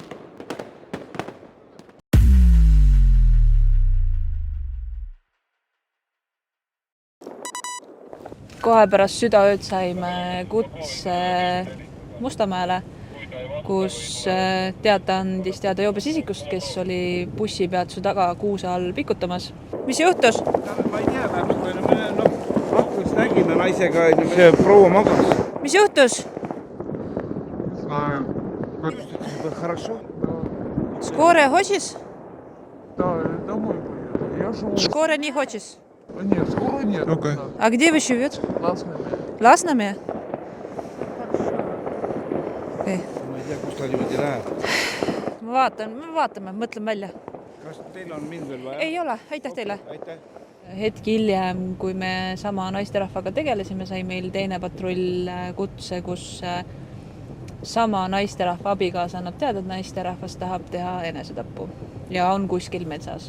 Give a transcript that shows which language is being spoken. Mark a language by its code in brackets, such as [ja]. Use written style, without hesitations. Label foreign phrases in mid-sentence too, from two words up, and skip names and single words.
[et] Kohe pärast südaööd saime kutse Mustamäele, kus teate andis teada joobes isikust, kes oli bussipeatuse taga kuuse all pikutamas. Mis juhtus? Ma ei tea, aknast nägime naisega, see proua magas. Mis juhtus? [ru] Хорошо? Скорая хочешь? Да, домой. Я живу. Скорая не хочешь? Нет, скоро нет. А где вы живете? Ласными. [et] Lasnamäe? Okay. Ma ei tea, kus ta niimoodi läheb. Me vaatame, mõtleme välja. Kas teil on mind veel vaja? Ei ole, aitäh teile. Aitäh. Hetk hiljem, kui me sama naisterahvaga tegelesime, sai meil teine patrull kutse, kus sama naisterahva abikaasa annab teada, et naisterahvas tahab teha enesetappu ja on kuskil metsas.